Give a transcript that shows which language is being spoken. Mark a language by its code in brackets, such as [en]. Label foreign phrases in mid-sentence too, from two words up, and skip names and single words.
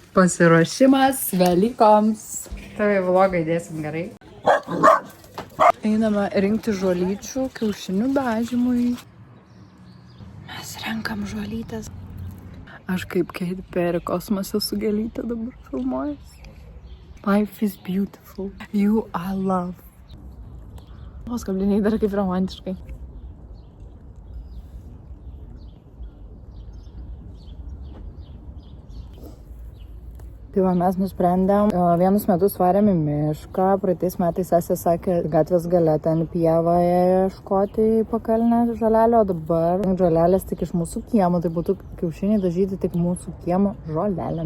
[lt] Pasiruošimas Velykoms. Tai vlogą įdėsim gerai. Einame rinkti žolyčių kiaušinių dažymui. Mes renkam žolytės. Aš kaip Katy Perry kosmose su gėlyte dabar filmuojas. [en] Life is beautiful. You are love. [lt] O skabliniai dar kaip romantiškai. Tai va, mes nusprendėm, vienus metus varėm į mišką, praeitais metais sesė sakė, gatvės gale ten pievoje ieškoti pakalnę žolelio, o dabar žolelės tik iš mūsų kiemo, tai būtų kiaušiniai dažyti tik mūsų kiemo žolelėm.